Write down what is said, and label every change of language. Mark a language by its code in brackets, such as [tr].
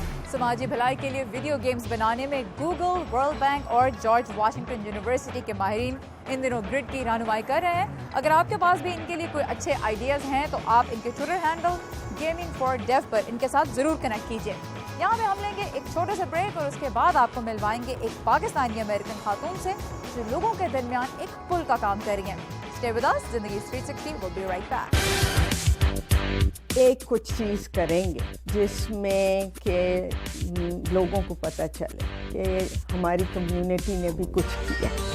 [ur] سماجی بھلائی کے لیے ویڈیو گیمز بنانے میں گوگل, ورلڈ بینک اور جارج واشنگٹن یونیورسٹی کے ماہرین ان دنوں گرڈ کی رہنمائی کر رہے ہیں. اگر آپ کے پاس بھی ان کے لیے کوئی اچھے آئیڈیاز ہیں تو آپ ان کے ٹویٹر ہینڈل گیمنگ فار ڈیف پر ان کے ساتھ ضرور کنیکٹ کیجیے. یہاں پہ ہم لیں گے ایک چھوٹے سے بریک, اور اس کے بعد آپ کو ملوائیں گے ایک پاکستانی امریکن خاتون سے جو لوگوں کے درمیان ایک پل کا کام کر رہی ہیں. [en] Stay with us, Zindagi 360 will be right back. [ur] ایک کچھ چیز کریں گے جس میں کہ لوگوں کو پتہ چلے کہ ہماری کمیونٹی نے بھی کچھ کیا.